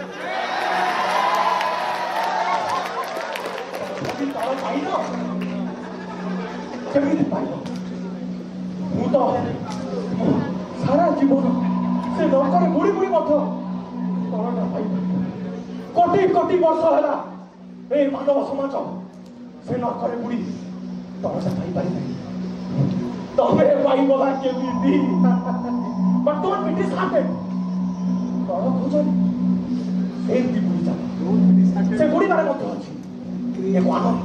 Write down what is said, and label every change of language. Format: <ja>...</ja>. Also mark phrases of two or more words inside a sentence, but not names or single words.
<or>କେମିତି ପାଇଲ? ମୁଁ ତ ସାରା ଜୀବନ ସେ ନର୍କରେ ବୁଡ଼ି ବୁଡ଼ି ମଧ୍ୟ ତଳଟା ପାଇପାରିଲି। କୋଟି କୋଟି ବର୍ଷ ହେଲା</or> <bn>এই মানব সমাজ</bn> <or>ସେ ନର୍କରେ ବୁଡ଼ି ତଳଟା ପାଇପାରିଲେ। ତମେ ପାଇବଲା କେମିତି? ବର୍ତ୍ତମାନ ବ୍ରିଟିଶ ହାତେ ତଳ ଖୋଜନି ସେମିତି ବୁଡ଼ି ଚାଲ। ସେ ବୁଡ଼ିବାରେ ମଧ୍ୟ ଅଛି ଏକ ଆନନ୍ଦ।</or>